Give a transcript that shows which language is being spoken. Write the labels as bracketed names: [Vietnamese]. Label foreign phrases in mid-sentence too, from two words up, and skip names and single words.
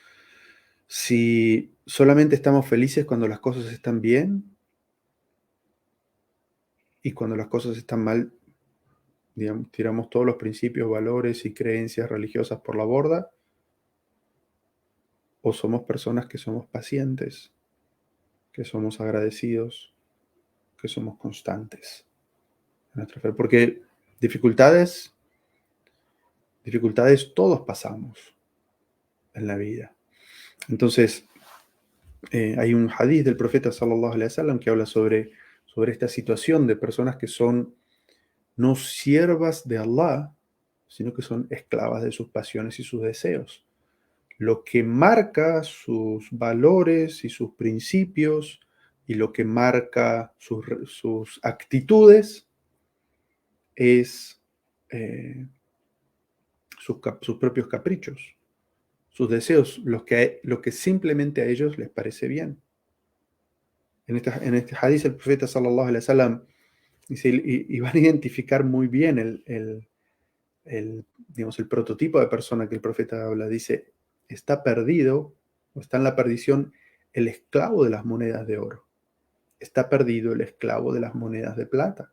[Spanish] Si solamente estamos felices cuando las cosas están bien y cuando las cosas están mal, digamos, tiramos todos los principios, valores y creencias religiosas por la borda, o somos personas que somos pacientes, que somos agradecidos, que somos constantes en nuestra fe. Porque dificultades todos pasamos en la vida. Entonces, hay un hadith del profeta [Arabic] صلى الله عليه وسلم [Spanish] que habla sobre esta situación de personas que son no siervas de Allah, sino que son esclavas de sus pasiones y sus deseos. Lo que marca sus valores y sus principios y lo que marca sus actitudes es sus propios caprichos, sus deseos, lo que simplemente a ellos les parece bien. En este hadith el profeta [Arabic] صلى الله عليه وسلم [Spanish] Dice, y van a identificar muy bien digamos, el prototipo de persona que el profeta habla. Dice, está perdido o está en la perdición el esclavo de las monedas de oro. Está perdido el esclavo de las monedas de plata.